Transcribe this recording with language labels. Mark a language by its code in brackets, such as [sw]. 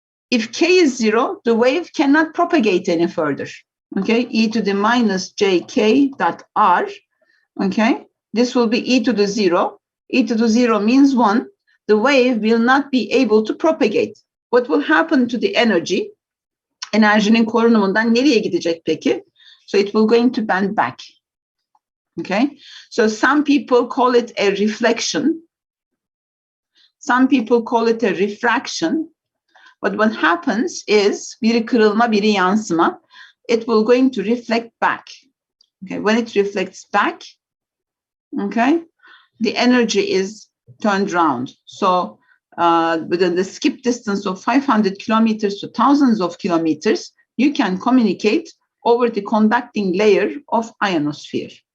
[en] If k is 0, the wave cannot propagate any further. Okay, e to the minus jk dot r. Okay, this will be e to the 0. E to the 0 means 1. The wave will not be able to propagate. What will happen to the energy? [tr] Enerjinin korunumundan nereye gidecek peki? [en] So it will going to bend back. Okay, so some people call it a reflection. Some people call it a refraction. But what happens is, [tr] biri kırılma, biri yansıma. [en] It will going to reflect back. Okay, when it reflects back, okay, the energy is turned round. So within the skip distance of 500 kilometers to thousands of kilometers, you can communicate over the conducting layer of ionosphere.